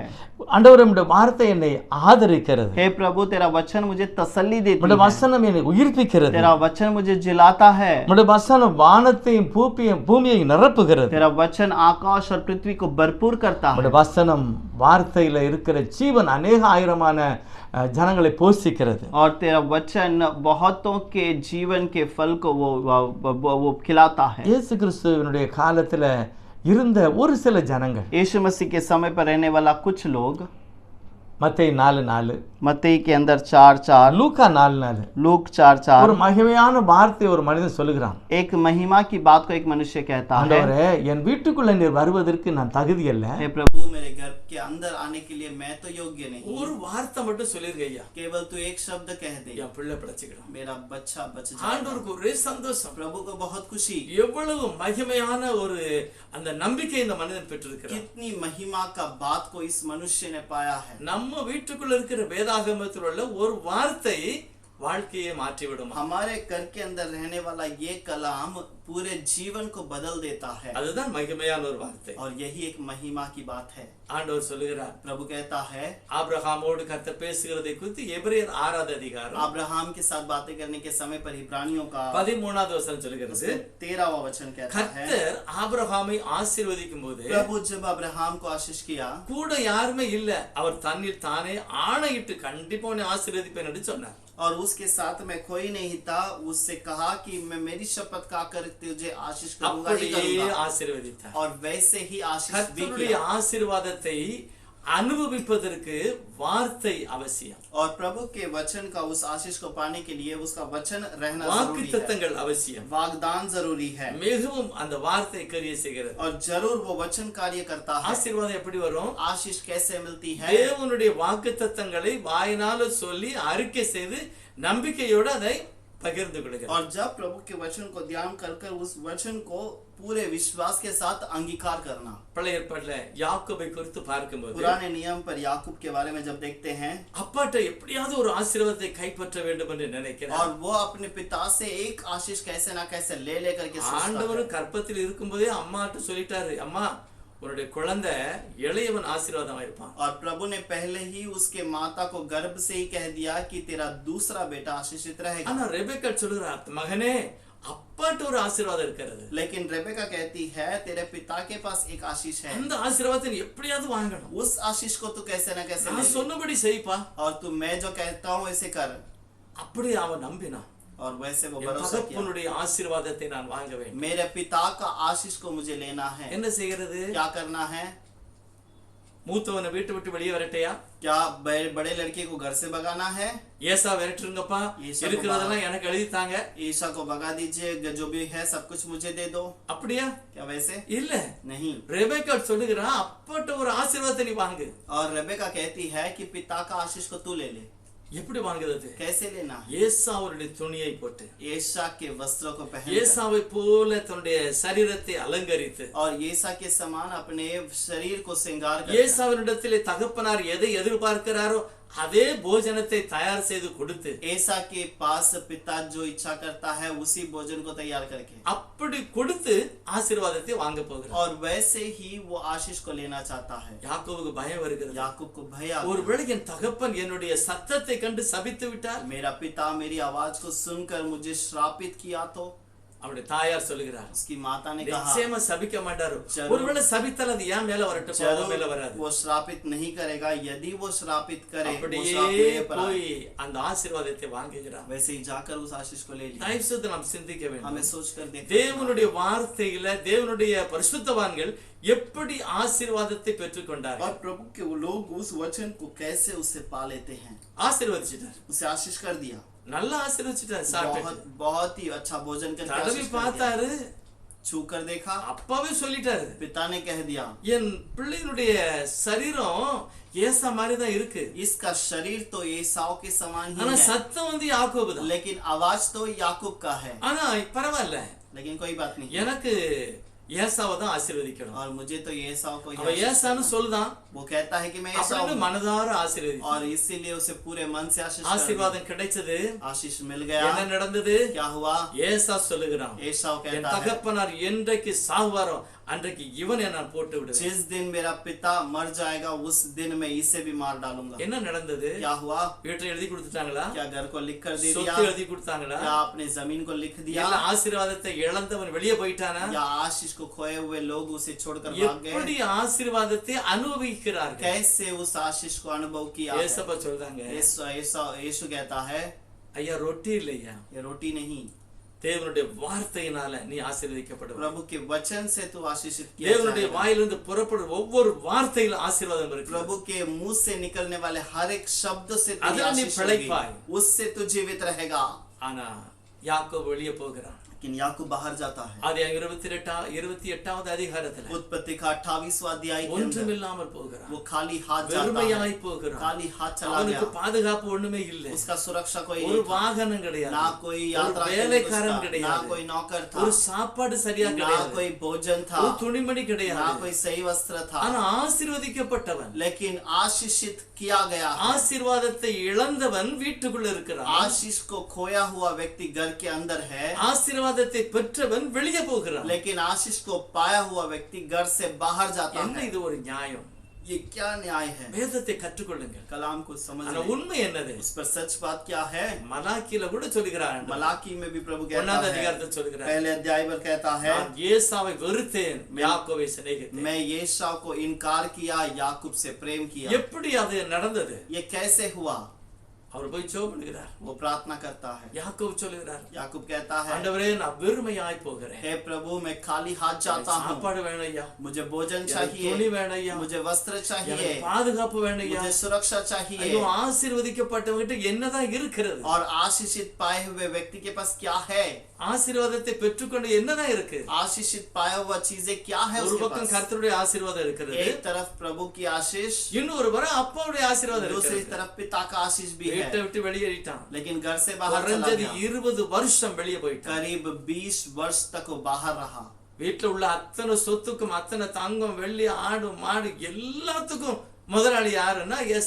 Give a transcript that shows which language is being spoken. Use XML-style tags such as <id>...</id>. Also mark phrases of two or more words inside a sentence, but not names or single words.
<ta>ஆண்டவரே, உம்முடைய வார்த்தை என்னை ஆதரிக்கிறது.</ta> <hi>हे प्रभु तेरा वचन मुझे तसल्ली देती</hi> <ta>உம்முடைய</ta> <hi>है।</hi> <ta>வசனம் என்னை உயிர்ப்பிக்கிறது.</ta> <hi>तेरा वचन मुझे जिलाता है।</hi> <ta>உம்முடைய வசனம் வானத்தையும் பூமியை நிரப்புகிறது.</ta> <hi>तेरा वचन आकाश और पृथ्वी को भरपूर करता है।</hi> <ta>உம்முடைய வசனம் வார்த்தையில இருக்கிற ஜீவன் அநேக ஆயிரமான ஜனங்களை போஷிக்கிறது.</ta> <hi>और तेरा वचन बहुतों के जीवन के फल को वो खिलाता है।</hi> <ta>இயேசு கிறிஸ்துவினுடைய காலத்துல இருந்த ஒரு சில ஜனங்கள்,</ta> <hi>यीशु मसीह के समय पर रहने वाला कुछ लोग,</hi> <ta>மத்தேயு 4:4,</ta> <hi>मत्ती के अंदर 4:4,</hi> <ta>லூக்கா 4:4,</ta> <hi>लूक</hi> <ta>ஒரு</ta> <hi>4:4,</hi> <ta>மகிமையான வார்த்தையை ஒரு மனிதன் சொல்லுகிறான்.</ta> <hi>एक महिमा की बात को एक मनुष्य कहता है,</hi> <ta>ஆண்டவரே, என் வீட்டுக்குள்ள நீர் வருவதற்கு நான் தகுதி அல்ல.</ta> <hi>हे प्रभु मेरे घर के अंदर आने के लिए मैं तो योग्य नहीं।</hi> <ta>ஒரு வார்த்தை மட்டும் சொல்லிருங்க ஐயா,</ta> <hi>केवल तू एक शब्द कह दे,</hi> <ta>என் பிள்ளை பிழைச்சுக்கிறான்.</ta> <hi>मेरा बच्चा बच जाएगा।</hi> <ta>ஆண்டவருக்கு ஒரே சந்தோஷம்.</ta> <hi>प्रभु को बहुत खुशी।</hi> <ta>எவ்வளவு மகிமையான ஒரு அந்த நம்பிக்கை இந்த மனிதன் பெற்றிருக்கிறார்.</ta> <hi>कितनी महिमा का बात को इस मनुष्य ने पाया है।</hi> <ta>நம்ம வீட்டுக்குள்ள இருக்கிற வேதாகமத்தில் உள்ள ஒரு வார்த்தை வாழ்க்கையை மாற்றிவிடும்.</ta> <hi>हमारे घर के अंदर रहने वाला ये कलाम पूरे जीवन को बदल देता है।</hi> <ta>அதுதான் மகிமையான ஒரு வார்த்தை.</ta> <hi>और यही एक महिमा की बात है।</hi> <ta>ஆண்டவர் சொல்லுகிறார்,</ta> <hi>प्रभु कहता है,</hi> <ta>ஆபிரகாமோடு கர்த்தர் பேசுகிறதை குறித்து எபிரேயர் 6வது அதிகாரம்</ta> <hi>अब्राहम के साथ बातें करने के समय पर इब्रानियों का</hi> <ta>13வது वचனம் சொல்லுகிறது,</ta> <hi>13वां वचन कहता है,</hi> <ta>கர்த்தர் ஆபிரகாமை ஆசீர்வதிக்கும் போது</ta> <hi>प्रभु जब अब्राहम को आशीष किया,</hi> <ta>கூட யாருமே இல்ல, அவர் தன்னில் தானே ஆணையிட்டு கண்டிப்பா உன்னை ஆசீர்வதிப்பேன் என்று சொன்னார்.</ta> <hi>और उसके साथ में कोई नहीं था, उससे कहा कि मैं मेरी शपथ खाकर तुझे आशीष करूंगा ही</hi> <ta>அப்படியே</ta> <hi>करूंगा।</hi> <ta>ஆசீர்வதித்தார்.</ta> <hi>और वैसे ही आशीष भी</hi> <ta>கர்த்தருடைய</ta> <hi>किया।</hi> <ta>ஆசீர்வாதத்தை அனுபவிப்பதற்கு வார்த்தை அவசியம்.</ta> <hi>और प्रभु के वचन का उस आशीष को पाने के लिए उसका वचन रहना जरूरी है।</hi> <ta>வாக்குத்தத்தங்கள் அவசியம்.</ta> <hi>वागदान जरूरी है।</hi> <ta>மிகவும் அந்த வார்த்தை கிரியை செய்கிறது.</ta> <hi>और जरूर वो वचन कार्य करता है।</hi> <ta>ஆசீர்வாதம் எப்படி வரும்?</ta> <hi>आशीष कैसे मिलती है?</hi> <ta>தேவனுடைய வாக்குத்தத்தங்களை வாயினால சொல்லி அறிக்கை செய்து நம்பிக்கையோடு அதை பகிர்ந்து கொடுக்கிறார்.</ta> <hi>और जब प्रभु के वचन को ध्यान कर कर उस वचन को पूरे विश्वास के साथ अंगीकार करना।</hi> <ta>பழைய ஏற்பாட்டுல யாக்கோபை குறித்து பார்க்கும்போது,</ta> <hi>पुराने नियम पर याकूब के बारे में जब देखते हैं,</hi> <ta>அப்பாட்ட எப்படியாவது ஒரு ஆசீர்வாதத்தை கைப்பற்ற வேண்டும் என்று நினைக்கிறார்.</ta> <hi>और वो अपने पिता से एक आशीष कैसे ना कैसे ले लेकर के सोचता है।</hi> <ta>ஆண்டவர் கற்பத்தில் இருக்கும்போதே அம்மாட்ட சொல்லிட்டாரு, அம்மா உன்னுடைய குழந்தை இளையவன் ஆசீர்வாதமா இருப்பான்.</ta> <hi>और प्रभु ने पहले ही उसके माता को गर्भ से ही कह दिया कि तेरा दूसरा बेटा आशीषित रहेगा।</hi> <ta>ஆனா ரெபெக்கா சொல்றா, மகனே அப்பாட்ட ஒரு ஆசீர்வாதம் இருக்கிறது.</ta> <hi>लेकिन रेबेका कहती है तेरे पिता के पास एक आशीष है।</hi> <ta>அந்த ஆசீர்வாதத்தை நீ எப்படியாவது வாங்கணும்.</ta> <hi>उस आशीष को तू कैसे ना कैसे ले</hi> <ta>நான்</ta> <hi>ले।</hi> <ta>சொன்னபடி செய்ப்பா.</ta> <hi>और तू मैं जो कहता हूँ ऐसे कर।</hi> <ta>அப்படி அவன் நம்பினான்.</ta> <hi>और वैसे वो</hi> <ta>என்</ta> <hi>भरोसा किया,</hi> <ta>தகப்பனுடைய ஆசீர்வாதத்தை நான் வாங்க வேண்டும்.</ta> <hi>मेरे पिता का आशीष को मुझे लेना है।</hi> <ta>என்ன செய்கிறது?</ta> <hi>क्या करना है?</hi> <ta>மூத்தவனை வீட்டு விட்டு வெளியே வரட்டையா?</ta> <hi>क्या बड़े लड़के को घर से भगाना है?</hi> <ta>ஏசா விரட்டுங்கப்பா, ஏசா இருக்கிறதெல்லாம் எனக்கு எழுதித்தாங்க.</ta> <hi>ईशा को भगा दीजिए, जो भी है सब कुछ मुझे दे दो।</hi> <ta>அப்படியா?</ta> <hi>क्या वैसे?</hi> <ta>இல்ல,</ta> <hi>नहीं।</hi> <ta>ரெபெக்கா சொல்லுகிறா, அப்பாட்ட ஒரு ஆசீர்வாதத்தை நீ வாங்கு.</ta> <hi>और रेबेका कहती है कि पिता का आशीष को तू ले ले।</hi> <ta>எப்படி வாங்குறது?</ta> <hi>कैसे लेना है?</hi> <ta>ஏசாவுடைய துணியை போட்டு,</ta> <hi>येशा के वस्त्रों को पहन</hi> <ta>ஏசாவை போல தன்னுடைய சரீரத்தை அலங்கரித்து,</ta> <hi>और येशा के समान अपने शरीर को श्रृंगार कर</hi> <ta>ஏசாவினிடத்திலே தகப்பனார் எதை எதிர்பார்க்கிறாரோ அதே போஜனத்தை தயார் செய்து கொடுத்து,</ta> <hi>ऐसा के पास पिता जो इच्छा करता है उसी भोजन को तैयार करके</hi> <ta>அப்படி கொடுத்து ஆசீர்வாதத்தை வாங்க போகிறார்.</ta> <hi>और वैसे ही वो आशीष को लेना चाहता है.</hi> <ta>யாக்கோபுக்கு பயம் வருகிறது.</ta> <hi>याकूब को भय आता है.</hi> <ta>ஒருவேளை என் தகப்பன் என்னுடைய சத்தத்தை கண்டு சபித்து விட்டார்,</ta> <hi>मेरा पिता मेरी आवाज को सुनकर मुझे श्रापित किया तो</hi> <ta>அவருடைய தாயார் சொல்லுகிறார்,</ta> <hi>उसकी माता ने कहा</hi> <ta>நிச்சயமா சபிக்க மாட்டாரு.</ta> <hi>जरूर।</hi> <ta>ஒருவேளை சபித்தால் அது ஏன் மேல வரட்டும், அது மேல வராது.</ta> <hi>वो श्रापित नहीं करेगा. यदि वो श्रापित करे वो</hi> <ta>அப்படியே</ta> <hi>श्राप मेरे पर</hi> <ta>போய்</ta> <hi>आए.</hi> <ta>அந்த ஆசீர்வாதத்தை வாங்குகிறார்.</ta> <hi>वैसे ही जाकर उस आशीष को ले लिया.</hi> <ta>தயவு செய்து நாம் சிந்திக்க வேண்டும்.</ta> <hi>हमें सोचकर देखना</hi> <ta>தேவனுடைய வார்த்தையில தேவனுடைய பரிசுத்தவான்கள் எப்படி ஆசீர்வாதத்தை பெற்றுக்கொண்டார்கள்.</ta> <hi>और प्रभु के वो लोग उस वचन को कैसे उससे पा लेते हैं.</hi> <ta>ஆசீர்வதிச்சிட்டார்,</ta> <hi>उसे आशीष कर दिया.</hi> <ta>நல்லா ஆசீர்வதிச்சிட்டார். சாப்பிட்டு</ta> <hi>बहुत बहुत ही अच्छा भोजन करके</hi> <ta>தடவி</ta> <hi>आशीष कर दिया.</hi> <ta>பார்த்தாரு,</ta> <hi>छू कर देखा.</hi> <ta>அப்பாவே சொல்லிட்டாரு,</ta> <hi>पिता ने कह दिया</hi> <ta>என் பிள்ளையினுடைய சரீரம் ஏசா மாதிரி தான் இருக்கு,</ta> <hi>इसका शरीर तो एसाव के समान ही</hi> <ta>ஆனா</ta> <hi>है,</hi> <ta>சத்தம் வந்து யாக்கோபு தான்.</ta> <hi>लेकिन आवाज तो याकूब का है.</hi> <ta>ஆனா பரவாயில்ல,</ta> <hi>लेकिन कोई बात नहीं.</hi> <ta>எனக்கு ஏசாவை தான் ஆசீர்வதிக்கணும்.</ta> <hi>और मुझे तो एसाव को ही</hi> <ta>அவன்</ta> <hi>आशीष</hi> <ta>ஏசான்னு</ta> <hi>करना.</hi> <ta>சொல்லுதான்,</ta> <hi>वो कहता है कि मैं एसाव</hi> <ta>அப்படின்னு</ta> <hi>हूं.</hi> <ta>மனதார ஆசீர்வதி.</ta> <hi>और इसीलिए उसे पूरे मन से आशीष कर दिया.</hi> <ta>ஆசீர்வாதம் கிடைச்சது.</ta> <hi>आशीष मिल गया.</hi> <ta>என்ன நடந்தது?</ta> <hi>क्या हुआ?</hi> <ta>ஏசா சொல்லுகிறான்,</ta> <hi>एसाव</hi> <ta>என்</ta> <hi>कहता है</hi> <ta>தகப்பனார் என்றைக்கு சாகுவாரோ அன்றைக்கு இவனை நான் போட்டு விடுவேன்.</ta> <hi>जिस दिन मेरा पिता मर जाएगा उस दिन मैं इसे भी मार डालूंगा.</hi> <ta>என்ன நடந்தது?</ta> <hi>क्या हुआ?</hi> <ta>வீட்டை எழுதி கொடுத்துட்டாங்களா?</ta> <hi>क्या घर को लिख कर दे दिया?</hi> <ta>சொத்து எழுதி கொடுத்தாங்களா?</ta> <hi>या अपने जमीन को लिख दिया?</hi> <ta>எல்லா ஆசீர்வாதத்தை இழந்தவன் வெளியே போயிட்டானா?</ta> <hi>या आशीष को खोए हुए लोग उसे छोड़कर भाग</hi> <ta>எப்படி</ta> <hi>गए?</hi> <ta>ஆசீர்வாதத்தை அனுபவிக்கிறார்கள்?</ta> <hi>कैसे उस आशीष को अनुभव किया है?</hi> <ta>ஏசப்பா சொல்றாங்க,</ta> <hi>यीशु कहता है</hi> <ta>ஐயா ரொட்டி இல்லையா,</ta> <hi>ये रोटी नहीं,</hi> <ta>தேவனுடைய வார்த்தையினால நீ ஆசீர்வதிக்கப்படுவ.</ta> <hi>प्रभु के वचन से तू आशीषित किया</hi> <ta>தேவனுடைய</ta> <hi>जाएगा.</hi> <ta>வாயிலிருந்து புறப்படும் ஒவ்வொரு வார்த்தையிலும் ஆசீர்வாதம் இருக்கு.</ta> <hi>प्रभु के मुंह से निकलने वाले हर एक शब्द से तेरी अगर नहीं आशीष</hi> <ta>पिழைப்பாய்.</ta> <hi>होगी. उससे तू जीवित रहेगा.</hi> <ta>ஆனா யாக்கோபு வெளியே போகிறான்.</ta> <hi>लेकिन याकूब बाहर जाता है.</hi> <ta>அது 28வது அதிகாரத்துல</ta> <hi>उत्पत्ति का 28वां अध्याय के अंदर</hi> <ta>ஒன்றுமில்லாமல் போகிறான்,</ta> <hi>वो खाली हाथ जाता</hi> <ta>வெறுமையாய்</ta> <hi>है.</hi> <ta>போகிறான்.</ta> <hi>खाली हाथ चला</hi> <ta>அவனுக்கு</ta> <hi>गया.</hi> <ta>பாதுகாப்பு ஒண்ணுமே இல்லை,</ta> <hi>उसका सुरक्षा कोई</hi> <ta>ஒரு</ta> <hi>नहीं था.</hi> <ta>வாகனம் கிடையாது,</ta> <hi>ना कोई</hi> <ta>ஒரு</ta> <hi>यात्रा के लिए</hi> <ta>வேலைக்காரன்</ta> <hi>उसका, ना</hi> <ta>கிடையாது,</ta> <hi>कोई नौकर था,</hi> <ta>ஒரு சாப்பாடு சரியா</ta> <hi>ना</hi> <ta>கிடையாது,</ta> <hi>कोई भोजन था,</hi> <ta>ஒரு துணிமணி</ta> <hi>ना</hi> <ta>கிடையாது.</ta> <hi>कोई सही वस्त्र था.</hi> <ta>ஆனா ஆசீர்வதிக்கப்பட்டவன்,</ta> <hi>लेकिन आशीषित किया गया है.</hi> <ta>ஆசீர்வாதத்தை இழந்தவன் வீட்டுக்குள்ள இருக்கிறான்,</ta> <hi>आशीष को खोया हुआ व्यक्ति घर के अंदर है.</hi> <ta>ஆசீர்வாதத்தை பெற்றவன் வெளியே போகிறான்.</ta> <hi>लेकिन आशीष को पाया हुआ व्यक्ति घर से बाहर जाता</hi> <ta>என்ன</ta> <hi>है.</hi> <ta>இது ஒரு நியாயம்?</ta> <hi>ये क्या न्याय है?</hi> <ta>வேதத்தை கற்றுக்கொள்ளுங்கள்.</ta> <hi>कलाम को समझ</hi> <ta>ஆனா</ta> <hi>लें.</hi> <ta>உண்மை என்னது?</ta> <hi>उस पर सच बात क्या है?</hi> <ta>மலாக்கில கூட சொல்லுகிறான்,</ta> <hi>मलाकी में भी प्रभु कहता</hi> <ta>ஒன்னாவது</ta> <hi>है,</hi> <ta>அதிகாரத்தில் சொல்லுகிறான்,</ta> <hi>पहले अध्याय पर कहता है,</hi> <ta>நான் ஏசாவை வெறுத்தேன், யாக்கோபை சிநேகித்தேன்.</ta> <hi>मैं येशा को इनकार किया, याकूब से प्रेम किया.</hi> <ta>எப்படி அது நடந்தது?</ta> <hi>ये कैसे हुआ?</hi> <ta>அவர் போய் ஜெபம் பண்ணுகிறார்.</ta> <hi>वो प्रार्थना करता है.</hi> <ta>யாக்கோபு சொல்லுகிறார்,</ta> <hi>याकूब कहता है,</hi> <ta>ஆண்டவரே நான் வெறுமையாய் போகிறேன்,</ta> <hi>हे प्रभु मैं खाली हाथ जाता हूँ.</hi> <ta>சாப்பாடு வேணும் ஐயா,</ta> <hi>मुझे भोजन</hi> <ta>எனக்கு</ta> <hi>चाहिए,</hi> <ta>துணி வேணும் ஐயா,</ta> <hi>मुझे वस्त्र चाहिए,</hi> <ta>எனக்கு பாதுகாப்பு வேணும் ஐயா.</ta> <hi>मुझे सुरक्षा चाहिए.</hi> <ta>ஐயோ ஆசீர்வதிக்கப்பட்டவங்கிட்ட என்னதான் இருக்கிறது?</ta> <hi>और आशीषित पाए हुए व्यक्ति के पास क्या है?</hi> <ta>ஆசீர்வாதத்தை பெற்றுக்கொண்டு என்னதான் இருக்கு?</ta> <hi>आशीषित पाया हुआ चीजें क्या है</hi> <ta>ஒரு</ta> <hi>उसके</hi> <ta>பக்கம்</ta> <hi>पास?</hi> <ta>கர்த்தருடைய ஆசீர்வாதம் இருக்கிறது,</ta> <hi>एक तरफ प्रभु की आशीष,</hi> <ta>இன்னொரு புறம் அப்பாவுடைய ஆசீர்வாதம்</ta> <hi>दूसरी</hi> <ta>இருக்கிறது.</ta> <hi>तरफ पिता का आशीष भी</hi> <ta>வீட்டை</ta> <hi>है.</hi> <ta>விட்டு வெளியேறிட்டான்,</ta> <hi>लेकिन घर से बाहर चला</hi> <ta>குறைஞ்சது</ta> <hi>गया.</hi> <ta>20 வருஷம் வெளியே போயிட்டான்.</ta> <hi>करीब 20 वर्ष तक वो बाहर रहा.</hi> <ta>வீட்டுல உள்ள அத்தனை சொத்துக்கும் அத்தனை தங்கம் வெள்ளி ஆடு மாடு எல்லாத்துக்கும் முதலாளி யாருன்னா ஏசா.</ta>